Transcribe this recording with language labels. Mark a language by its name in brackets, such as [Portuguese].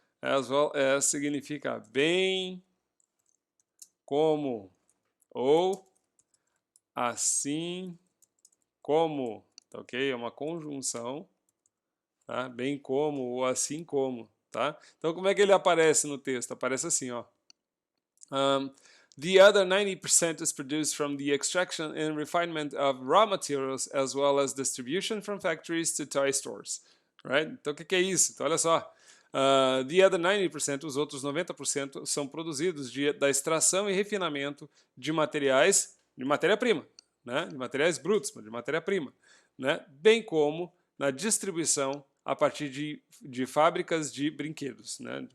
[English] As well as [Portuguese] significa bem como ou assim como, tá ok? É uma conjunção, tá? Bem como ou assim como, tá? Então como é que ele aparece no texto? Aparece assim, ó. [English] The other 90% is produced from the extraction and refinement of raw materials as well as distribution from factories to toy stores, right? [Portuguese] Então o que é isso? Então olha só. [English] The other 90%, [Portuguese] os outros 90% são produzidos da extração e refinamento de materiais, de matéria-prima, né? De materiais brutos, de matéria-prima, né? Bem como na distribuição a partir de fábricas de brinquedos, né?